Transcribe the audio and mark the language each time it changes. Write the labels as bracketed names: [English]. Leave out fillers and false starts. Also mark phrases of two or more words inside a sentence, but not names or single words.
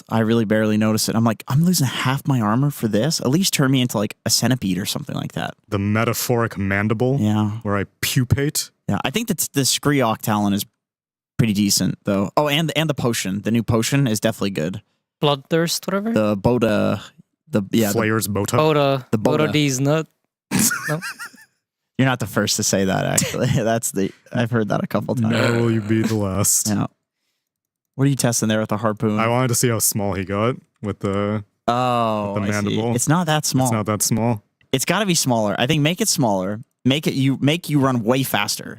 [English] I really barely noticed it. I'm like, I'm losing half my armor for this? At least turn me into like a centipede or something like that. The metaphoric mandible. Yeah. Where I pupate. Yeah, I think that the Skriok talent is pretty decent, though. Oh, and the potion. The new potion is definitely good. Bloodthirst, whatever. The Bota. Flayer's Bota. Bota. The Bota. Bota D's nut. No. You're not the first to say that, actually. I've heard that a couple times. No, will you be the last? Yeah. What are you testing there with the harpoon? I wanted to see how small he got with the mandible. It's not that small. It's not that small. It's got to be smaller. I think make it smaller. Make you run way faster.